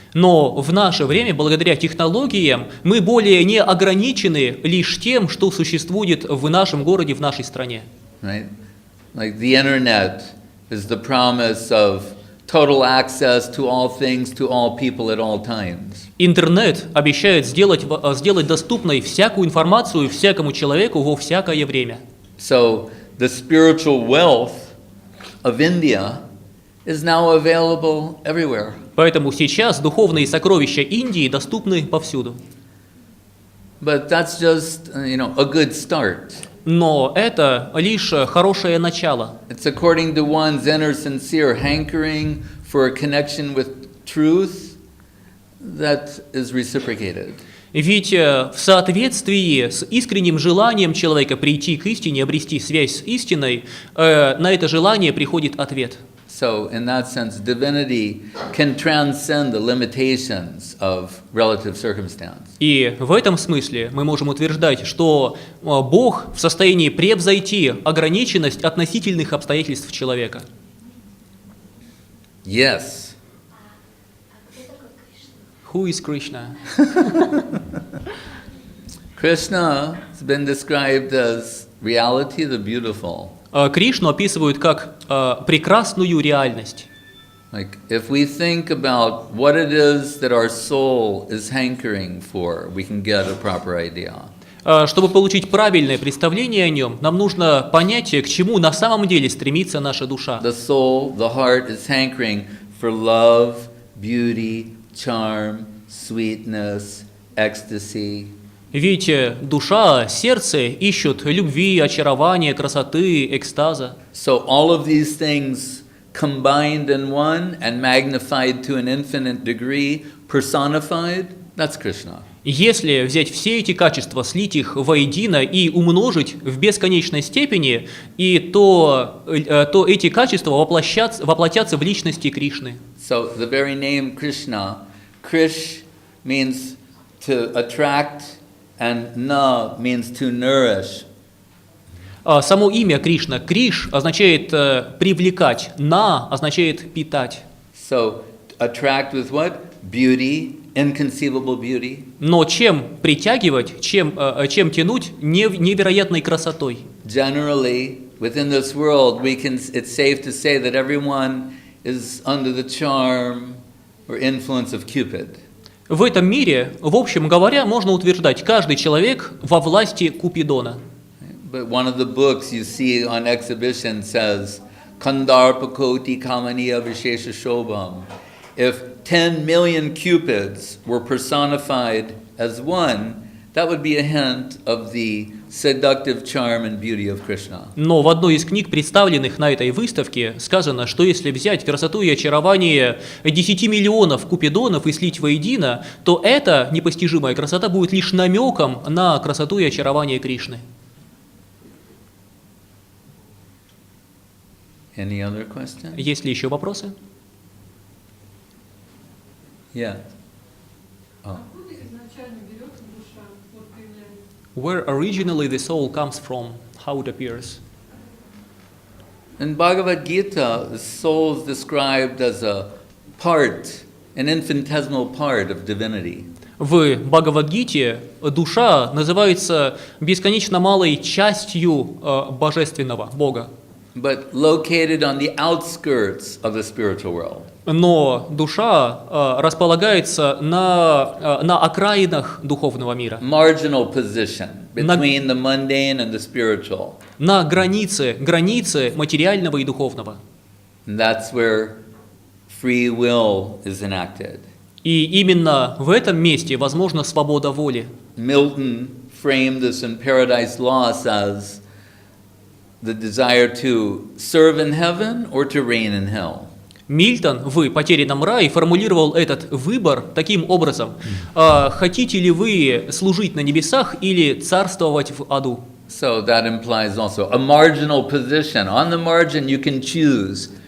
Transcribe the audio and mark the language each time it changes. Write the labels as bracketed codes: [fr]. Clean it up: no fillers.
[ru] Но в наше время, благодаря технологиям, мы более не ограничены лишь тем, что существует в нашем городе, в нашей стране. [en] Right? Like the internet is the promise of total access to all things, to all people at all times. [ru] Интернет обещает сделать доступной всякую информацию всякому человеку во всякое время. [en] So the spiritual wealth of India is now available everywhere. [ru] Поэтому сейчас духовные сокровища Индии доступны повсюду. [en] But that's just, a good start. [ru] Но это лишь хорошее начало. [en] It's according to one's inner sincere hankering for a connection with truth that is reciprocated. [ru] Ведь в соответствии с искренним желанием человека прийти к истине, обрести связь с истиной, на это желание приходит ответ. [en] So, in that sense, divinity can transcend the limitations of relative circumstance. [ru] И в этом смысле мы можем утверждать, что Бог в состоянии превзойти ограниченность относительных обстоятельств человека. [en] Yes. Who is Krishna? Krishna has been described as reality, the beautiful. [ru] Кришну описывают как прекрасную реальность. [en] Like, if we think about what it is that our soul is hankering for, we can get a proper idea. [ru] Чтобы получить правильное представление о нем, нам нужно понять, к чему на самом деле стремится наша душа. [en] The soul, the heart is hankering for love, beauty, charm, sweetness, ecstasy. [ru] Ведь душа, сердце ищут любви, очарования, красоты, экстаза. [en] So all of these things combined in one and magnified to an infinite degree, personified, that's Krishna. [ru] Если взять все эти качества, слить их воедино и умножить в бесконечной степени, то эти качества воплотятся в личности Кришны. [en] So the very name Krishna, Krish means to attract and na means to nourish. [ru] Само имя Кришна, Криш, означает привлекать, на означает питать. [en] So attract with what? Beauty, inconceivable beauty. [ru] Но чем притягивать, чем тянуть невероятной красотой? [en] Generally, within this world, it's safe to say that everyone is under the charm or influence of Cupid. [ru] В этом мире, в общем говоря, можно утверждать, каждый человек во власти Купидона. [en] But one of the books you see on exhibition says, [sa] Kandarpakoti Kamaniya Vishesha Shobham. [en] If 10 million Cupids were personified as one, that would be a hint of the seductive charm and beauty of Krishna. [ru] Но в одной из книг, представленных на этой выставке, сказано, что если взять красоту и очарование 10 миллионов купидонов и слить воедино, то эта непостижимая красота будет лишь намеком на красоту и очарование Кришны. [en] Any other question? [ru] Есть ли еще вопросы? [en] Yeah. [ru] Откуда изначально берется душа? Вот появляется. [en] Where originally the soul comes from, how it appears. In Bhagavad Gita, the soul is described as a part, an infinitesimal part of divinity. [ru] В Бхагавад-гите душа называется бесконечно малой частью божественного Бога. [en] But located on the outskirts of the spiritual world. [ru] Но душа располагается на окраинах духовного мира. [en] Marginal position between the mundane and the spiritual. [ru] На границе материального и духовного. [en] And that's where free will is enacted. [ru] И именно в этом месте возможна свобода воли. [en] Milton framed this in Paradise Lost as the desire to serve in heaven or to reign in hell. [ru] Мильтон в «Потерянном рае» формулировал этот выбор таким образом. Хотите ли вы служить на небесах или царствовать в аду? [en] So that implies also a marginal position. On the margin you can choose.